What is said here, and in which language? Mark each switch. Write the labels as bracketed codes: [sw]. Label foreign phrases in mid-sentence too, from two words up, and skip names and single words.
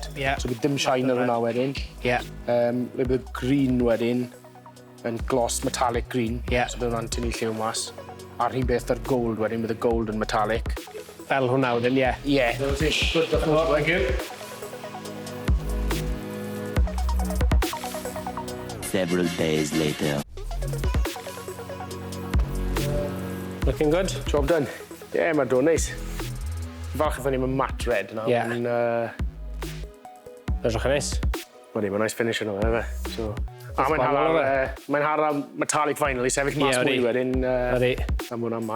[en] Yeah. [cy] So bydd dim shine ar hwnna wedyn. [en] Yeah. [cy] Le bydd green wedyn yn [en] gloss metallic green. Yeah. [cy] So bydd hwnna'n tynnu lliw mas. A'r un beth ar gold wedyn, bydd y gold yn metallic. Fel hwnna wedyn, ie. [en] Yeah. Good, thank you. Several days later. Looking good? Job done. Yeah, [cy] mae'n dod neis. Falch efo ni mae'n [en] matte red [cy] nawr. [en] Yeah. [cy] Mae'n Edrych yn neis. Mae'n [en] nice finish [cy] yno, efe. So, A mae'n har [en] metallic vinyl [cy] i sefyll mas mwy wedyn. Ydy. Am hwnna'n mat.